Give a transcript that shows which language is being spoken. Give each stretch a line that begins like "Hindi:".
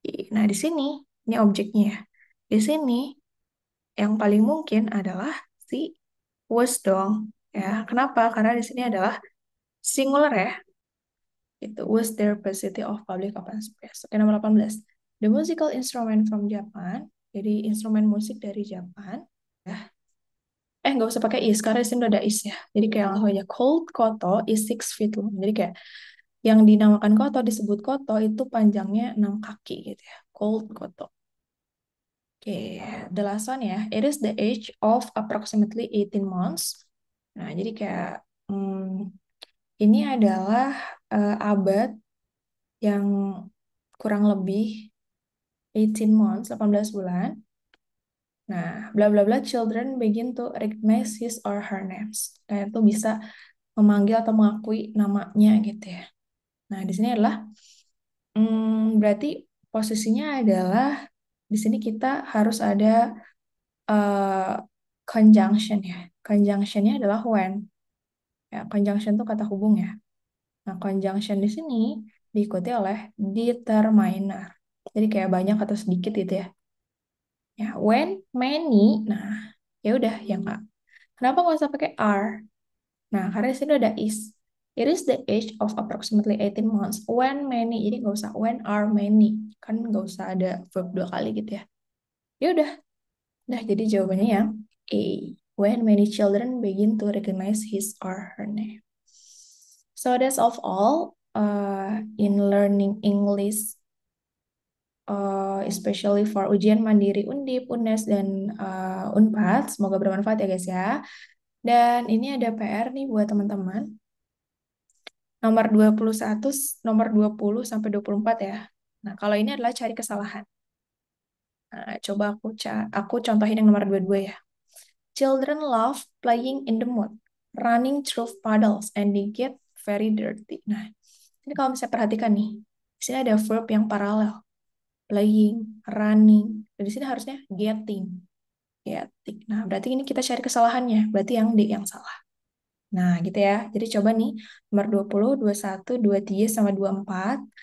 Indonesian: Nah, di sini, ini objeknya ya. Di sini, yang paling mungkin adalah si was dong. Ya, kenapa? Karena di sini adalah singular ya.
English: Itu was their capacity of public open space.
Indonesian: Oke, nomor 18.
English: The musical instrument from Japan.
Indonesian: Jadi instrumen musik dari Japan. Ya. Nggak usah pakai is, karena di sini udah ada is ya. Jadi kayak langsung aja.
English: Cold Koto is 6 feet long.
Indonesian: Jadi kayak yang dinamakan koto disebut koto itu panjangnya 6 kaki gitu ya.
English: Called koto. Oke, the last one ya. It is the age of approximately 18 months.
Indonesian: Nah, jadi kayak ini adalah abad yang kurang lebih 18 months, 18 bulan.
English: Nah, bla bla bla children begin to recognize his or her names.
Indonesian: Nah, itu bisa memanggil atau mengakui namanya gitu ya. Nah, di sini adalah berarti posisinya adalah di sini kita harus ada uh, conjunction ya. Conjunctionnya adalah when. Ya, conjunction itu kata hubung ya. Nah, conjunction di sini diikuti oleh determiner. Jadi kayak banyak atau sedikit gitu ya. Ya, when, many. Nah, ya udah ya Kak. Kenapa nggak usah pakai are? Nah, karena di sini ada is.
English: It is the age of approximately 18 months.
Indonesian: When many. Jadi nggak usah when are many. Kan nggak usah ada verb dua kali gitu ya. Ya udah. Nah, jadi jawabannya yang A.
English: When many children begin to recognize his or her name. So that's of all in learning English, especially for
Indonesian: ujian mandiri
English: Undip, UNES, dan Unpad.
Indonesian: Semoga bermanfaat ya guys ya. Dan ini ada PR nih buat teman-teman. Nomor 21, nomor 20 sampai 24 ya. Nah, kalau ini adalah cari kesalahan. Nah, coba aku contohin yang nomor 22 ya.
English: Children love playing in the mud, running through puddles, and they get very dirty.
Indonesian: Nah, ini kalau misalnya perhatikan nih, di sini ada verb yang paralel. Playing, running. Dan di sini harusnya getting. Getting. Nah, berarti ini kita cari kesalahannya. Berarti yang D yang salah. Nah, gitu ya. Jadi coba nih, nomor 20, 21, 23, sama 24.